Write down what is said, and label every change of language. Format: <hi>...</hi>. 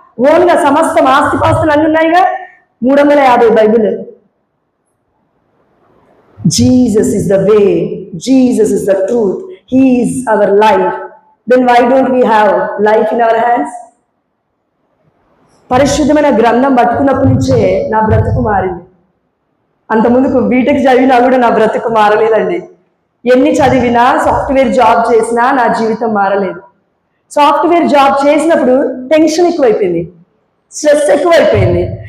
<te>ఓన్గా సమస్త ఆస్తిపాస్తులు అన్నీ ఉన్నాయిగా. 350 Bible.</te> <en>Jesus is the way, Jesus is the truth, He is our life. Then why don't we have life in our hands?</en> <te>పరిశుద్ధమైన గ్రంథం పట్టుకున్నప్పటి నుంచే నా బ్రతుకు మారింది. అంతకుముందుకు బీటెక్ చదివినా కూడా నా బ్రతుకు మారలేదండి. ఎన్ని చదివినా, సాఫ్ట్వేర్ జాబ్ చేసినా నా జీవితం మారలేదు. సాఫ్ట్వేర్ జాబ్ చేసినప్పుడు టెన్షన్ ఎక్కువైపోయింది, స్ట్రెస్ ఎక్కువైపోయింది.</te>